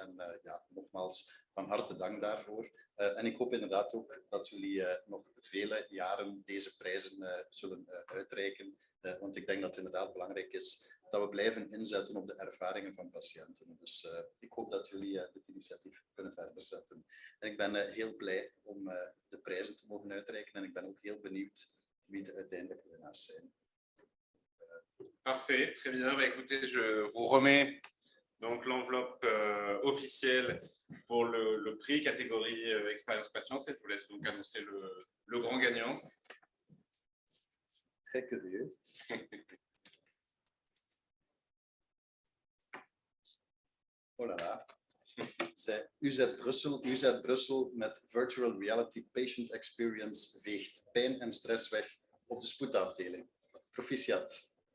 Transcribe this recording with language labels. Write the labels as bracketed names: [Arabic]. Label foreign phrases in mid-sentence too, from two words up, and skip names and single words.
[Dutch] En nogmaals van harte dank daarvoor. En ik hoop inderdaad ook dat jullie nog vele jaren deze prijzen zullen uitreiken. Want ik denk dat het inderdaad belangrijk is dat we blijven inzetten op de ervaringen van patiënten. Dus ik hoop dat jullie dit initiatief kunnen verder zetten. En ik ben heel blij om de prijzen te mogen uitreiken. En ik ben ook heel benieuwd wie de uiteindelijke winnaars zijn. [French] Parfait, très bien. Bah, écoutez, je vous remets donc l'enveloppe officielle pour le prix catégorie expérience patience et je vous laisse donc annoncer le grand gagnant. Très curieux. Oh là là. [Dutch] C'est UZ Brussel met Virtual Reality Patient Experience veegt pijn en stress weg op de spoedafdeling. Proficiat.